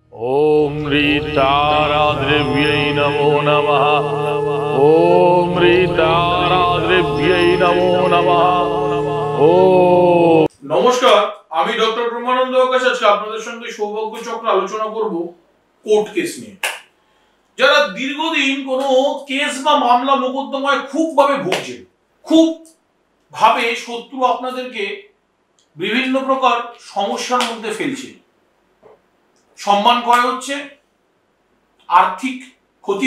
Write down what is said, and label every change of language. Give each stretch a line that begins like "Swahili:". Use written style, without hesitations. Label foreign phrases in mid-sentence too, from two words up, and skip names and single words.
Sanskrit: ओम ह्रीताराद्रिव्यै नमो नमः। ओम ह्रीताराद्रिव्यै नमो नमः। ओम
Bangla: নমস্কার, আমি ডক্টর ব্রহ্মানন্দ আকাশ আজকে আপনাদের সঙ্গে সৌভাগ্য চক্র আলোচনা করব কোর্ট কেস নিয়ে। যারা দীর্ঘদিন কোনো কেস বা মামলা মোকদ্দমায় খুব ভাবে ভুগছেন, খুব ভাবে শত্রু আপনাদেরকে বিভিন্ন প্রকার সমস্যার মধ্যে ফেলছে, সম্মান ক্ষয় হচ্ছে, আর্থিক ক্ষতি